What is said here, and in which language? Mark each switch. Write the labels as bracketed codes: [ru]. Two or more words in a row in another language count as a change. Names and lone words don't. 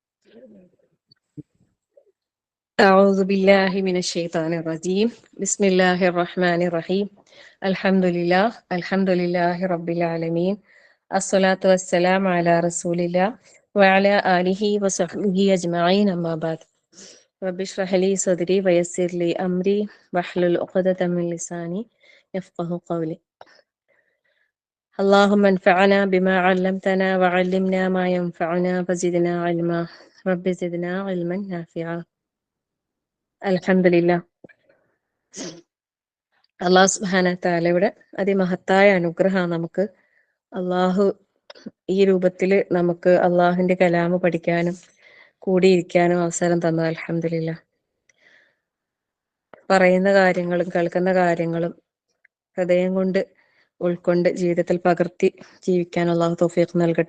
[ar] أعوذ بالله من الشيطان الرجيم بسم الله الرحمن الرحيم الحمد لله رب العالمين الصلاة والسلام على رسول الله وعلى آله وصحبه أجمعين أما بعد رب اشرح لي صدري ويسر لي أمري واحلل عقدة من لساني يفقه قولي اللهم انفعنا بما علمتنا وعلمنا ما ينفعنا وزدنا علما رب زدنا علما نافعا الحمد لله. الله سبحانه تعالى [ml] അതിമഹത്തായ അനുഗ്രഹമാണ് നമുക്ക് അള്ളാഹു ഈ രൂപത്തിൽ നമുക്ക് അള്ളാഹുവിന്റെ കലാമ് പഠിക്കാനും കൂടിയിരിക്കാനും അവസരം തന്നു. [ar] അൽഹംദുലില്ലാഹ്. [ml] പറയുന്ന കാര്യങ്ങളും കേൾക്കുന്ന കാര്യങ്ങളും ഹൃദയം കൊണ്ട് ഉൾക്കൊണ്ട് ജീവിതത്തിൽ പകർത്തി ജീവിക്കാൻ അള്ളാഹു തൗഫീഖ് നൽകട്ടെ.